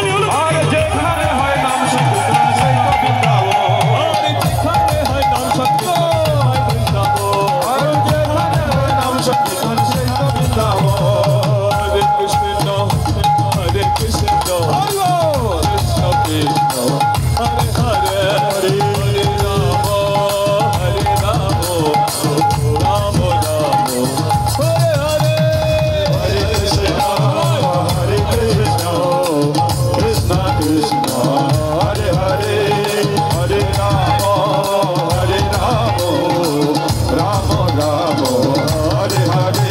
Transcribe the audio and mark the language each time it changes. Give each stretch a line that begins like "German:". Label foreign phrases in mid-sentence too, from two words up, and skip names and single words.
Bangla: আর যেখানে হয় নাম সংকীর্তন সেই তো বৃন্দাবন, আর যেখানে হয় নাম সংকীর্তন হয় বৃন্দাবন, আর যেখানে হয় নাম সংকীর্তন সেই তো বৃন্দাবন।
Sanskrit: হরে কৃষ্ণ হরে কৃষ্ণ কৃষ্ণ কৃষ্ণ হরে হরে, হরে রাম হরে রাম রাম রাম হরে হরে, Hare Krishna, Hare Krishna, Krishna Krishna, Hare Hare, Hare Rama, Hare Rama, Rama Rama, Hare Hare.